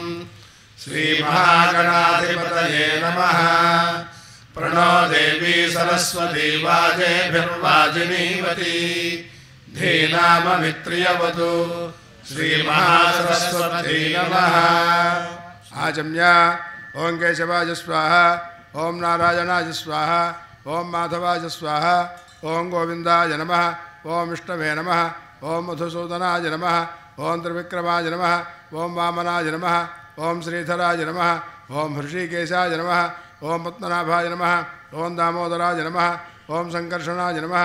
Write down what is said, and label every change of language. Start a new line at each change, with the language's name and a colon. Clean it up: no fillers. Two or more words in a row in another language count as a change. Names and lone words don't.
Sanskrit: శ్రీమహాగణాధిపతయే నమః. ప్రణో దేవీ సరస్వతీ వాజేభిర్వాజినీవతి. ధీనామమిత్రియవతు. శ్రీమహాసరస్వతీ నమః. आचम्य ओं केशवाय स्वाहा ओं नारायणाय स्वाहा ओं माधवाय स्वाहा ओं गोविंदाय नमः ओं विष्णवे नमः ओं मधुसूदनाय नमः ओं त्रिविक्रमाय नमः ओं वामनाय नमः ओं श्रीधराय नमः ओं हृषिकेशाय नमः ओं पद्मनाभाय नमः ओं दामोदराय नमः ओं संकर्षणाय नमः